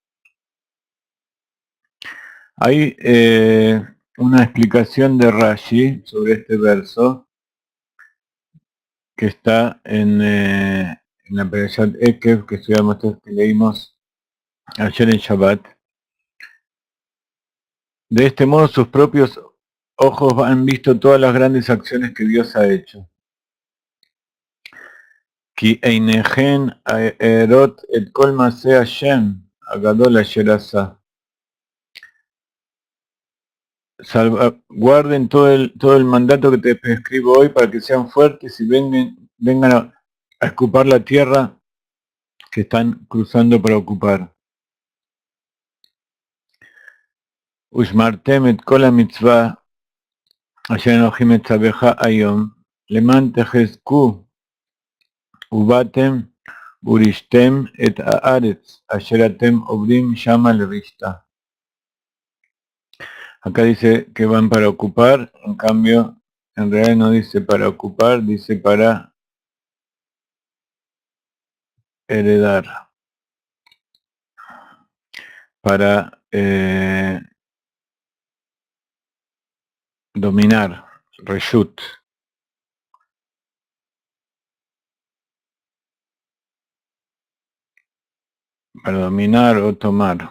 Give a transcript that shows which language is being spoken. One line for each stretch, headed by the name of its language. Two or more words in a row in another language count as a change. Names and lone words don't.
Spanish: Hay una explicación de Rashi sobre este verso que está en la Perashat Ekev que leímos ayer en Shabbat. De este modo sus propios ojos han visto todas las grandes acciones que Dios ha hecho.
Hebrew: כי עיניכם הרואות את כל מעשה השם הגדול אשר עשה.
Spanish: Guarden todo el mandato que te prescribo hoy para que sean fuertes y vengan a ocupar la tierra que están cruzando para ocupar.
Hebrew: ושמרתם את כל המצוה אשר אנכי מצוך היום למען תחזקו ובאתם וירשתם את הארץ אשר אתם עוברים שמה לרשתה.
Spanish: Acá dice que van para ocupar, en cambio, en realidad no dice para ocupar, dice para heredar, para dominar, reshut, para dominar o tomar.